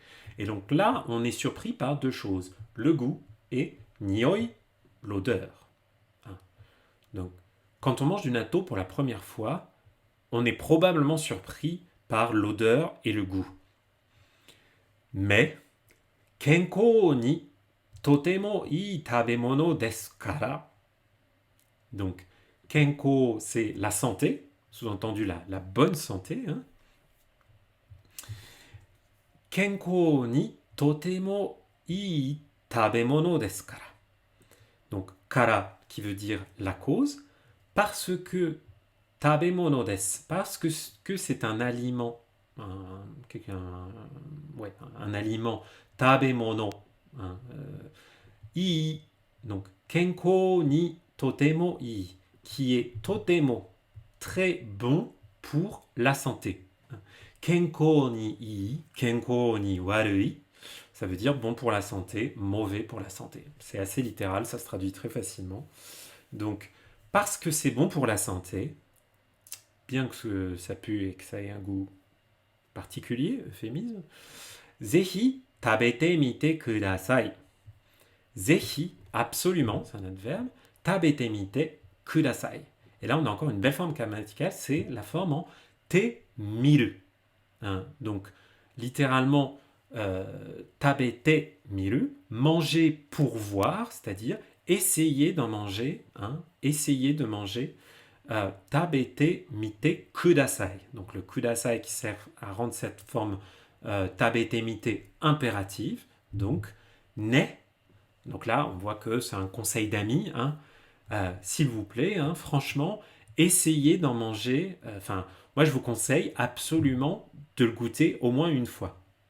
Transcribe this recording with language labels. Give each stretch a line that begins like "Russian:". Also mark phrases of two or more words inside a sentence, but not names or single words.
French: Et donc là, on est surpris par deux choses, le goût et nioi, l'odeur, hein. Donc, quand on mange du natto pour la première fois, on est probablement surpris par l'odeur et le goût. Mais,
Japanese: 健康にとてもいい食べ物ですから.
French: Donc, kenko, c'est la santé, sous-entendu la bonne santé, hein.
Japanese: 健康にとてもいい食べ物ですから.
French: Donc, kara qui veut dire la cause, parce que
Japanese: 食べ物です,
French: parce que c'est un aliment, ouais, un aliment, tabemono, hein, ii, donc
Japanese: 健康にとてもいい,
French: qui est totemo, très bon pour la santé.
Japanese: 健康にいい、健康に悪い,
French: ça veut dire bon pour la santé, mauvais pour la santé. C'est assez littéral, ça se traduit très facilement. Donc, parce que c'est bon pour la santé, bien que ça pue et que ça ait un goût particulier, euphémisme,
Japanese: ぜひ食べてみてください. Zehi,
French: absolument, c'est un adverbe,
Japanese: 食べてみてください.
French: Et là, on a encore une belle forme grammaticale, c'est la forme en
Japanese: てみる,
French: hein. Donc, littéralement,
Japanese: 食べてみる,
French: manger pour voir, c'est-à-dire essayer d'en manger, hein, essayer de manger.
Japanese: 食べてみてください.
French: Donc le kudasai qui sert à rendre cette forme
Japanese: 食べてみて
French: impérative. Donc ne. Donc là, on voit que c'est un conseil d'amis, hein. S'il vous plaît, hein, franchement, essayez d'en manger. Enfin, moi, je vous conseille absolument de le goûter au moins une fois.